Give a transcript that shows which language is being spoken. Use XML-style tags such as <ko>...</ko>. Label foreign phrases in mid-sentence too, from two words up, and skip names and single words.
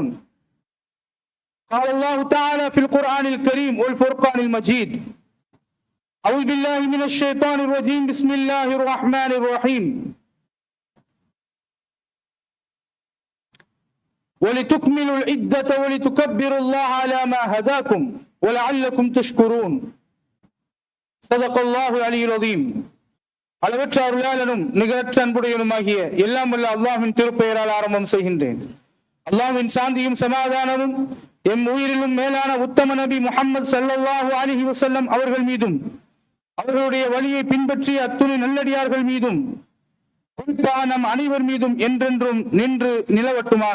<ar>قال الله تعالى في القرآن الكريم والفرقان المجيد: أعوذ بالله من الشيطان الرجيم، بسم الله الرحمن الرحيم. ولتكملوا العدة ولتكبروا الله على ما هداكم ولعلكم تشكرون. صدق الله العلي العظيم.</ar> <ta>அளவற்ற அருளாளனும் நிகரற்ற அன்புடையனுமாகிய எல்லாம் வல்ல அல்லாஹ்வின் திருப்பெயரால் ஆரம்பம் செய்கின்றேன். அல்லாஹ்வின் சாந்தியும் சமாதானமும் எம் உயிரிலும் மேலான உத்தம நபி முஹம்மது</ta> <ar>صلى الله عليه وسلم</ar> <ta>அவர்கள் மீதும், அவர்களுடைய வழியை பின்பற்றிய அத்துணை நல்லடியார்கள் மீதும், குறிப்பாக நம் அனைவர் மீதும் என்றென்றும் நின்று நிலவட்டுமாக.</ta>